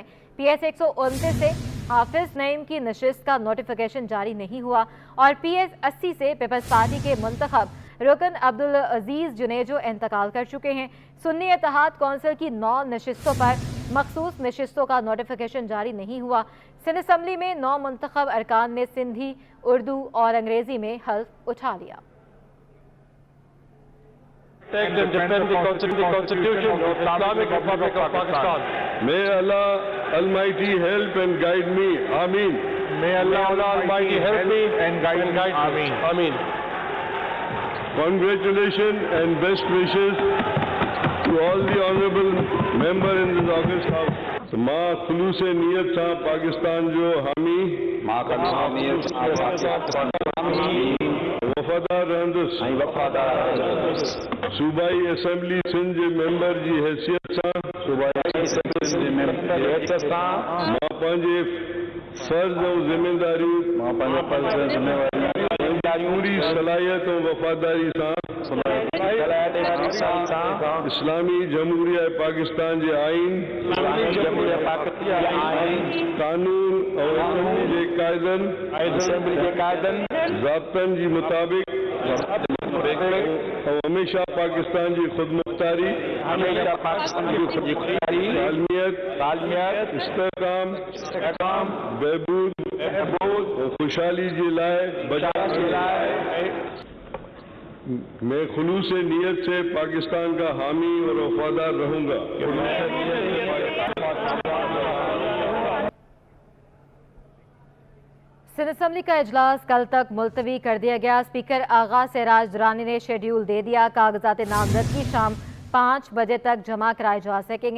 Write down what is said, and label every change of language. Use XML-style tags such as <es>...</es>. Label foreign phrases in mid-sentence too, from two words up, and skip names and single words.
<ur>PS 129 سے حافظ نعیم کی نشست کا نوٹیفکیشن جاری نہیں ہوا اور PS 80 سے پیپلز پارٹی کے منتخب رکن عبدالعزیز جونیجو انتقال کر چکے ہیں. سنی اتحاد کونسل کی 9 نشستوں پر مخصوص نشستوں کا نوٹیفکیشن جاری نہیں ہوا. سندھ اسمبلی میں 9 منتخب ارکان نے سندھی، اردو اور انگریزی میں حلف اٹھا لیا.</ur> <en>Take and defend the Constitution of Islamic Republic of Pakistan. May Allah Almighty help and guide me. Ameen. May Allah Almighty help me and guide me. Ameen. Ameen. Congratulations and best wishes to all the honorable member in this August House.</en> <sd>माँ खुलूस नियत सा पाकिस्तान जो हामी वफादार रहंदुस सूबाई असम्बली सिंध जे मेंबर जी हैसियत सां मां पंहिंजे फर्ज़ ऐं ज़िम्मेदारियूं पूरी सलाहियत ऐं वफ़ादारी सां इस्लामी जमहूरिया पाकिस्तान जे आइन कानून और असम्बली जे क़ाइदनि ज़ाब्तनि जी मुताबिक़ और हमेशा पाकिस्तान जी खुदमुख्तारी तालमियत इस्तेहकाम बहबूद और खुशहाली जे लाइ</sd> <ur>میں خلوص نیت سے پاکستان کا حامی اور وفادار رہوں گا. سندھ اسمبلی کا اجلاس کل تک ملتوی کر دیا گیا. اسپیکر آغا سراج درانی نے شیڈول دے دیا۔ کاغذات نامزدگی شام 5 بجے تک جمع کرائے جا سکیں گے.</ur>